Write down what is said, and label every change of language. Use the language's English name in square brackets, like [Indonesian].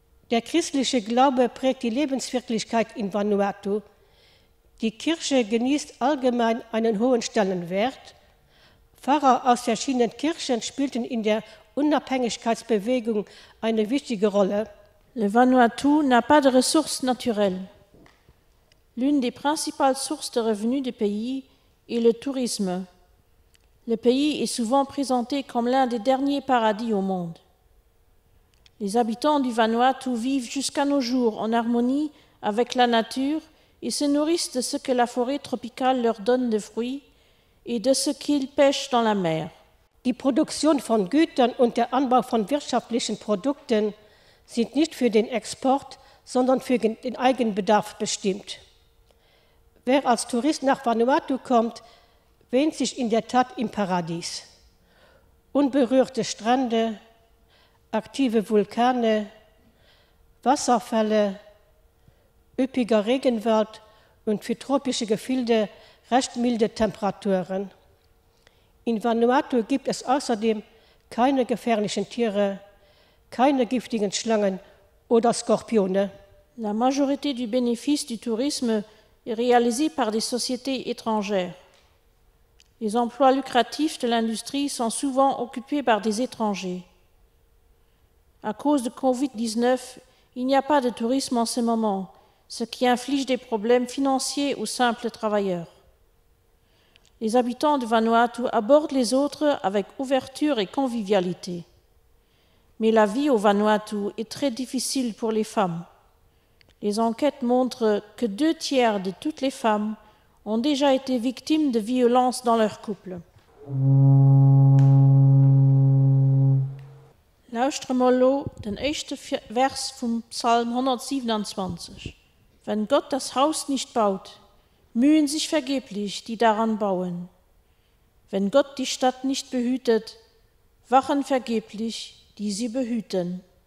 [German] Der christliche Glaube prägt die Lebenswirklichkeit in Vanuatu. Die Kirche genießt allgemein einen hohen Stellenwert. Pfarrer aus verschiedenen Kirchen spielten in der Unabhängigkeitsbewegung eine wichtige Rolle. [French] Le Vanuatu n'a pas de ressources naturelles. L'une des principales sources de revenus du pays est le tourisme. Le pays est souvent présenté comme l'un des derniers paradis au monde. Les habitants du Vanuatu vivent jusqu'à nos jours en harmonie avec la nature et se nourrissent de ce que la forêt tropicale leur donne de fruits et de ce qu'ils pêchent dans la mer. [German] Die Produktion von Gütern und der Anbau von wirtschaftlichen Produkten sind nicht für den Export, sondern für den Eigenbedarf bestimmt. Wer als Tourist nach Vanuatu kommt, wähnt sich in der Tat im Paradies. Unberührte Strände, aktive Vulkane, Wasserfälle, üppiger Regenwald und für tropische Gefilde recht milde Temperaturen. In Vanuatu gibt es außerdem keine gefährlichen Tiere, keine giftigen Schlangen oder Skorpione. [French] La majorité du bénéfice du tourisme est réalisé par des sociétés étrangères. Les emplois lucratifs de l'industrie sont souvent occupés par des étrangers. À cause de Covid-19, il n'y a pas de tourisme en ce moment, ce qui inflige des problèmes financiers aux simples travailleurs. Les habitants de Vanuatu abordent les autres avec ouverture et convivialité. Mais la vie au Vanuatu est très difficile pour les femmes. Les enquêtes montrent que 2/3 de toutes les femmes ont déjà été victimes de violences dans leur couple. [German] Luister mal den ersten Vers vom Psalm 127. Wenn Gott das Haus nicht baut, mühen sich vergeblich, die daran bauen. Wenn Gott die Stadt nicht behütet, wachen vergeblich, die sie behüten.